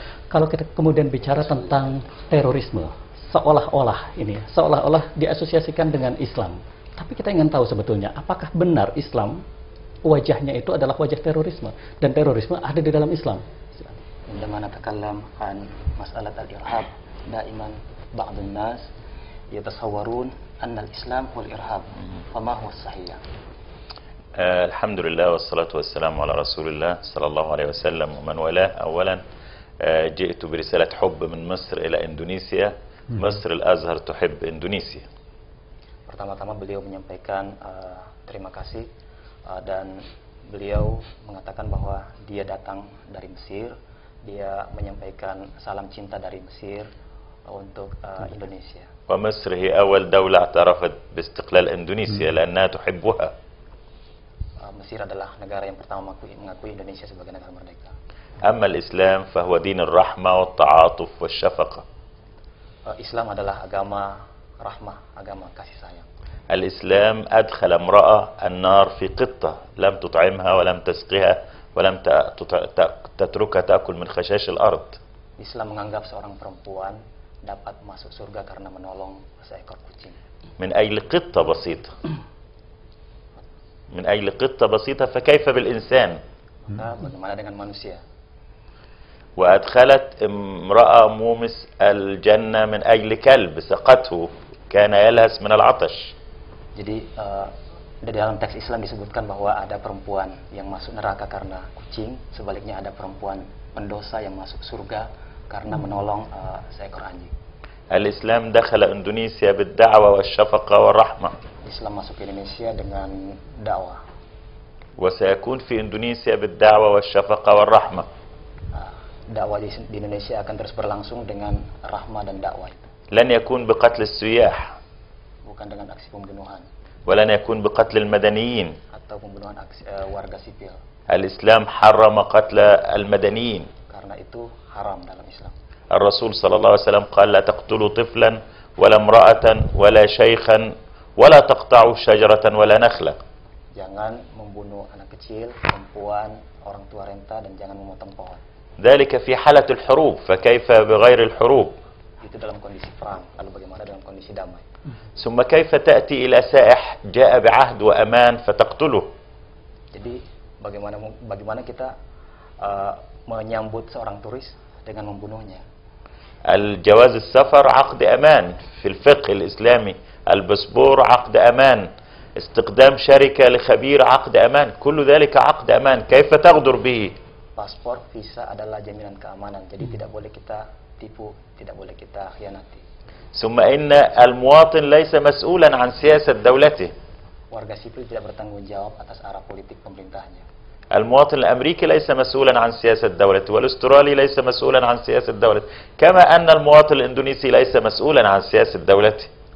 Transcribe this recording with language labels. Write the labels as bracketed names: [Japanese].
[Indonesian] Kalau kita kemudian bicara tentang terorisme, seolah-olah diasosiasikan dengan Islam. Tapi kita ingin tahu sebetulnya, apakah benar Islam wajahnya itu adalah wajah terorisme, dan terorisme ada di dalam Islam? [Arabic] عندما نتكلم عن مسألة الإرهاب دائما بعض الناس يتصورون أن الإسلام هو الإرهاب، فما هو الصحيح؟ الحمد لله والصلاة والسلام على رسول الله صلى الله عليه وسلم ومن والاه. أولا جئت برسالة حب من مصر إلى إندونيسيا. مصر الأزهر تحب إندونيسيا. [Indonesian] Pertama-tama beliau menyampaikan terima kasih dan beliau mengatakan bahwa dia datang dari Mesir. Dia menyampaikan salam cinta dari Mesir untuk Indonesia. [Arabic] ومصر هي أول دولة اعترفت باستقلال إندونيسيا لأنها تحبها. [Indonesian] Mesir adalah negara yang pertama mengakui Indonesia sebagai negara merdeka. [Arabic] أما الإسلام فهو دين الرحمة والتعاطف والشفقة. [Indonesian] Islam adalah agama rahmah, agama kasih sayang. [Arabic] الإسلام أدخل امرأة النار في قطة لم تطعمها ولم تسقها ولم تتركها تأكل من خشاش الأرض. [Indonesian] Islam menganggap seorang perempuan dapat masuk surga karena menolong seekor kucing. [Arabic] من أجل قطة بسيطة. من أجل قطة بسيطة فكيف بالإنسان؟ [Indonesian] Bagaimana dengan manusia? [Arabic] وأدخلت امرأة مومس الجنة من أجل كلب سقته كان يلهث من العطش. [Indonesian] Jadi di dalam teks Islam disebutkan bahwa ada perempuan yang masuk neraka karena kucing, sebaliknya ada perempuan pendosa yang masuk surga karena menolong seekor anjing. [Arabic] الإسلام دخل إندونيسيا بالدعوة والشفقة والرحمة. [Indonesian] Islam masuk ke Indonesia dengan dakwah. [Arabic] وسيكون في إندونيسيا بالدعوة والشفقة والرحمة. [Indonesian] Dakwah di Indonesia akan terus berlangsung dengan rahmah dan dakwah. [Arabic] لن يكون بقتل السياح. [Indonesian] Bukan dengan aksi pembunuhan. [Arabic] ولن يكون بقتل المدنيين. [Indonesian] Atau pembunuhan warga sipil. [Arabic] الإسلام حرم قتل المدنيين. [Indonesian] Karena itu haram dalam Islam. [Arabic] الرسول صلى الله عليه وسلم قال لا تقتلوا طفلا ولا امرأة ولا شيخا ولا تقطعوا شجرة ولا نخلة. [Indonesian] Jangan membunuh anak kecil, perempuan, orang tua renta, dan jangan memotong pohon. [Arabic] ذلك في حالة الحروب فكيف بغير الحروب؟ [Indonesian] Itu dalam kondisi perang. Lalu bagaimana dalam kondisi damai? [Arabic] ثم كيف تأتي إلى سائح جاء بعهد وأمان فتقتله؟ [Indonesian] Jadi bagaimana kita menyambut seorang turis dengan membunuhnya? [Arabic] الجواز السفر عقد أمان في الفقه الإسلامي. الباسبور عقد أمان. استخدام شركة لخبير عقد أمان. كل ذلك عقد أمان. كيف تغدر به؟ [Indonesian] Paspor, visa adalah jaminan keamanan. Jadi tidak boleh kita tipu, tidak boleh kita khianati. [Arabic] ثم إن المواطن ليس مسؤولا عن سياسة دولته. [Indonesian] Warga sipil tidak bertanggung jawab atas arah politik pemerintahnya. [Arabic] المواطن الأمريكي ليس مسؤولا عن سياسة دولته والأسترالي ليس مسؤولا عن سياسة دولته كما أن المواطن الإندونيسي ليس مسؤولا عن سياسة دولته.